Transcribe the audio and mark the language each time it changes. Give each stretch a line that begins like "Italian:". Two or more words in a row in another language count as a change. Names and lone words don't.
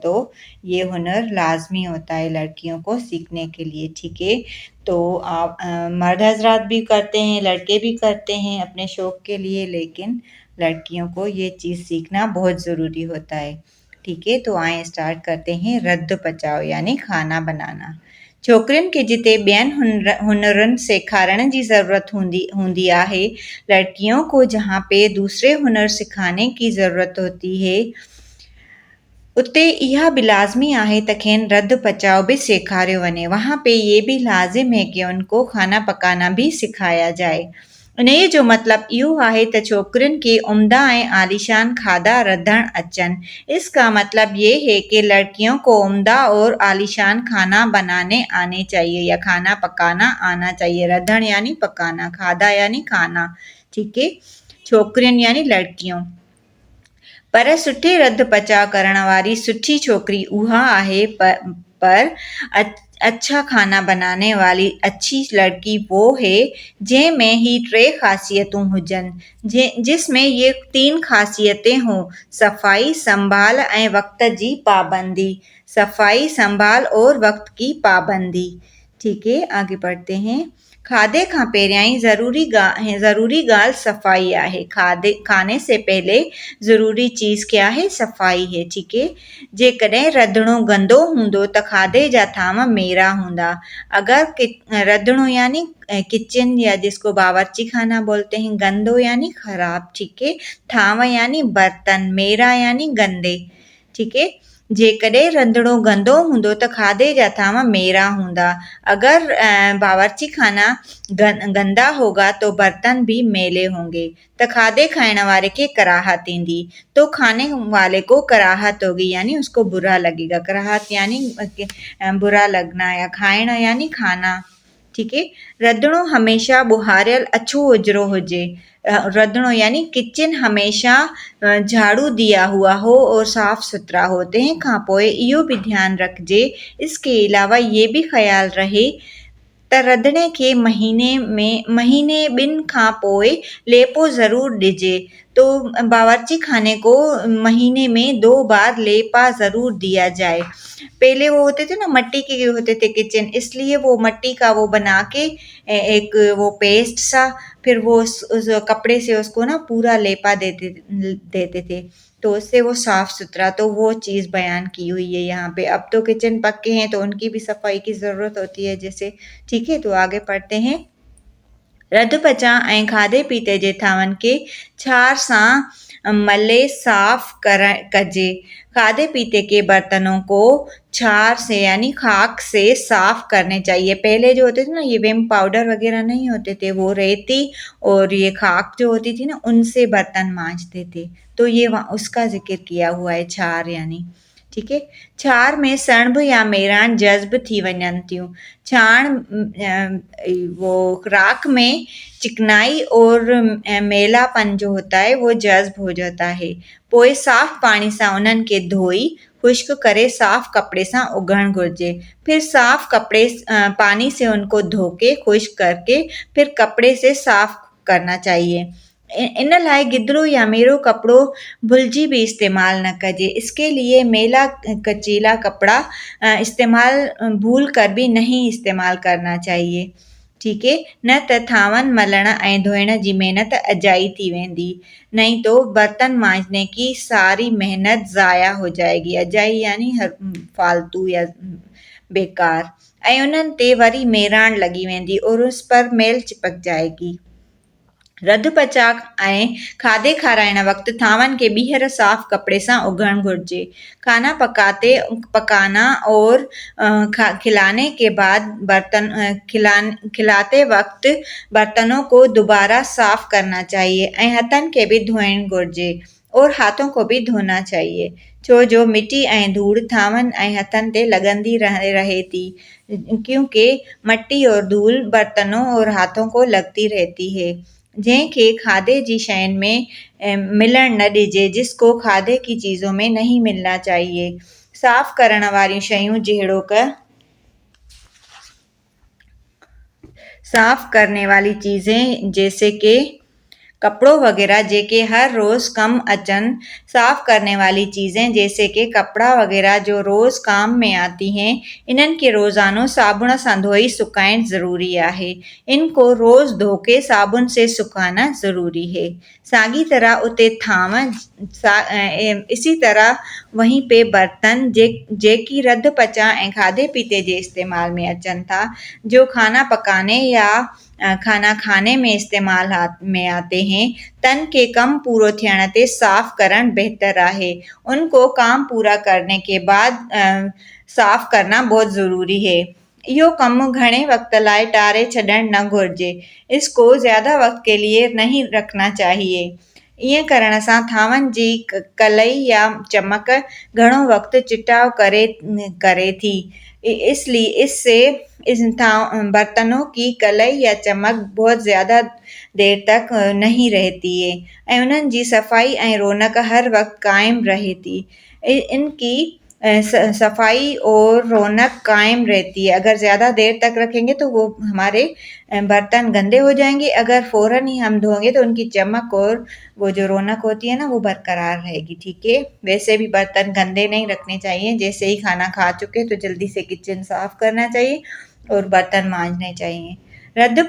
Hindi: तो ये हुनर लाजमी होता है लड़कियों को सीखने के लिए, ठीक है। तो आप मर्द हजरात भी करते हैं, लड़के भी करते हैं अपने शौक के लिए, लेकिन लड़कियों को ये चीज़ सीखना बहुत ज़रूरी होता है। ठीक है, तो आए स्टार्ट करते हैं।
Sindhi: रद्द पचाओ
Hindi: यानी खाना बनाना।
Sindhi: छोकिरियुनि खे जिते ॿियनि हुनरनि सेखारण जी ज़रूरत हूंदी आहे,
Hindi: लड़कियों को जहाँ पे दूसरे हुनर सिखाने की ज़रूरत होती है,
Sindhi: उते इहा भी लाज़मी आहे त खेनि रद्द पचाओ भी सेखारियो वञे।
Hindi: वहाँ पे ये भी लाज़िम है कि उनको खाना पकाना भी सिखाया जाए।
Sindhi: इन्हे जो मतिलबु इहो आहे त छोकिरियुनि खे उम्दा ऐं आलीशान खाधा रधण अचनि।
Hindi: इसका मतलब ये है कि लड़कियों को उम्दा और आलीशान खाना बनाने आने चाहिए, या खाना पकाना आना चाहिए। रधण यानी पकाना, खाधा यानी खाना, ठीक है। छोकिरियुनि यानी लड़कियों।
Sindhi: पर सुठे रध पचाव करण वारी सुठी छोकिरी उहा आहे,
Hindi: पर अच्छा खाना बनाने वाली अच्छी लड़की वो है
Sindhi: जंहिंमें ही 3 ख़ासियतूं हुजनि,
Hindi: जिसमें ये 3 ख़ासियतें हों:
Sindhi: सफ़ाई, संभाल ऐं वक़्त जी पाबंदी।
Hindi: सफ़ाई, संभाल और वक़्त की पाबंदी। ठीक है, आगे बढ़ते हैं।
Sindhi: खाधे खां पहिरियां ई ज़रूरी ॻाल्हि सफ़ाई आहे।
Hindi: खाने से पहले ज़रूरी चीज़ क्या है? सफ़ाई है, ठीक है।
Sindhi: जेकॾहिं रंधिणो गंदो हूंदो त खाधे जा थाम मेरा हूंदा।
Hindi: अगर रंधिणो यानी किचन, या जिसको बावर्ची खाना बोलते हैं, गंदो यानी खराब, ठीक है। थाम यानी बर्तन, मेरा यानी गंदे, ठीक है।
Sindhi: जेकॾहिं रंधिणो गंदो हूंदो त खाधे जा थाम मेरा हूंदा।
Hindi: अगर बावर्ची खाना गंदा होगा तो बर्तन भी मैले होंगे, तो
Sindhi: खाधे खाने वाले के कराहत ईंदी।
Hindi: तो खाने वाले को कराहत होगी, यानी उसको बुरा लगेगा। कराहत यानी बुरा लगना, या खाइण यानी खाना, ठीक है।
Sindhi: रंधिणो हमेशा ॿुहारियल अछो उजरो हुजे।
Hindi: रंधिणो यानी किचन हमेशा झाड़ू दिया हुआ हो और साफ सुथरा हो।
Sindhi: तंहिंखां पोइ इहो भी ध्यानु रखिजे,
Hindi: इसके अलावा ये भी ख़्याल रहे
Sindhi: त रंधिणे खे महीने ॿिनि खां पोइ लेपो ज़रूर ॾिजे।
Hindi: तो बावर्ची खाने को महीने में 2 बार लेपा ज़रूर दिया जाए। पहले वो होते थे ना, मट्टी के होते थे किचन, इसलिए वो मट्टी का वो बना के एक वो पेस्ट सा, फिर वो उस कपड़े से उसको ना पूरा लेपा देते थे, तो उससे वो साफ सुथरा, तो वो चीज़ बयान की हुई है यहाँ पे। अब तो किचन पक्के हैं तो उनकी भी सफाई की ज़रूरत होती है जैसे, ठीक है। तो आगे पढ़ते हैं।
Sindhi: रध पचां ऐं खाधे पीते जे थांवनि खे छार सां मले साफ कजे।
Hindi: खाधे पीते के बर्तनों को छार से यानी खाक से साफ करने चाहिए। पहले जो होते थे ना, ये विम पाउडर वगैरह नहीं होते थे, वो रेती और ये खाक जो होती थी ना, उनसे बर्तन मांजते थे। तो ये उसका जिक्र किया हुआ है, छार यानी, ठीक है।
Sindhi: छार में सणभ या मेरान जज़्ब थी वञनि थियूं।
Hindi: वो राख में चिकनाई और मेलापन जो होता है वो जज़्ब हो जाता है।
Sindhi: पोइ साफ पानी सां उन्हनि खे धोई खुश्क करे साफ कपड़े सां उघण घुरिजे।
Hindi: फिर साफ पानी से उनको धो के खुश्क करके फिर कपड़े से साफ करना चाहिए।
Sindhi: इन लाइ गिदरो या मेरो कपिड़ो भुलिजी भी इस्तेमाल न कजे।
Hindi: इसके लिए मेला कचीला कपड़ा इस्तेमाल भूल कर भी नहीं इस्तेमाल करना चाहिए, ठीक है।
Sindhi: न त थांवनि मलण ऐं धोइण जी महिनत अजाई थी वेंदी,
Hindi: नहीं तो बर्तन मांजने की सारी मेहनत ज़ाया हो जाएगी। अजाई यानी फालतू या बेकार,
Sindhi: ऐं उन्हनि ते वरी मेराण लॻी वेंदी
Hindi: और उस पर मेल चिपक जाएगी।
Sindhi: रधु पचा ऐं खाधे खाराइण वक़्तु थांवनि खे ॿीहर साफ़ कपिड़े सां उघणु घुरिजे।
Hindi: खाना पकाना और खिलाने के बाद खिलाते वक़्त बर्तनों को दोबारा साफ करना चाहिए
Sindhi: ऐं हथनि खे बि धोइणु घुरिजे
Hindi: और हाथों को भी धोना चाहिए,
Sindhi: छो जो मिटी ऐं धूड़ थांवनि ऐं हथनि ते लॻंदी रहे थी,
Hindi: क्योंकि मट्टी और धूल बर्तनों और हाथों को लगती रहती है,
Sindhi: जंहिंखे खाधे जी शयुनि में मिलण न ॾिजे,
Hindi: जिसको खाधे की चीज़ों में नहीं मिलना चाहिए।
Sindhi: साफ़ करण वारियूं शयूं जहिड़ोक
Hindi: साफ़ करने वाली चीज़ें जैसे कि
Sindhi: कपिड़ो वग़ैरह जेके हर रोज़ कम अचनि,
Hindi: साफ़ करने वाली चीज़ें जैसे कि कपड़ा वग़ैरह जो रोज़ काम में आती हैं,
Sindhi: इन्हनि खे रोज़ानो साबुण सां धोई सुकाइण ज़रूरी आहे।
Hindi: इनको रोज़ धो के साबुन से सुखाना ज़रूरी है।
Sindhi: साॻी तरह उते
Hindi: इसी तरह वहीं पे बर्तन
Sindhi: जेकी रध पचा ऐं खाधे पीते जे इस्तेमाल में अचनि था,
Hindi: जो खाना पकाने या खाना खाने में इस्तेमाल में आते हैं,
Sindhi: तन के कम पूरो थियण ते साफ़ करण बेहतर आहे।
Hindi: उनको काम पूरा करने के बाद साफ़ करना बहुत ज़रूरी है।
Sindhi: इहो कमु घणे वक़्त लाइ टारे छॾणु न घुरिजे।
Hindi: इसको ज़्यादा वक़्त के लिए नहीं रखना चाहिए।
Sindhi: ईअं करण सां थांवनि जी कलई या चमक घणो वक़्तु चिटाव करे थी।
Hindi: इससे बर्तनों की कलई या चमक बहुत ज़्यादा देर तक नहीं रहती है
Sindhi: ऐं उन्हनि जी सफ़ाई ऐं रौनक हर वक़्तु कायम रहे थी।
Hindi: इनकी सफाई और रौनक कायम रहती है। अगर ज़्यादा देर तक रखेंगे तो वो हमारे बर्तन गंदे हो जाएंगे, अगर फ़ौरन ही हम धोएंगे तो उनकी चमक और वो जो रौनक होती है ना, वो बरकरार रहेगी। ठीक है, वैसे भी बर्तन गंदे नहीं रखने चाहिए। जैसे ही खाना खा चुके तो जल्दी से किचन साफ करना चाहिए और बर्तन मांजने चाहिए।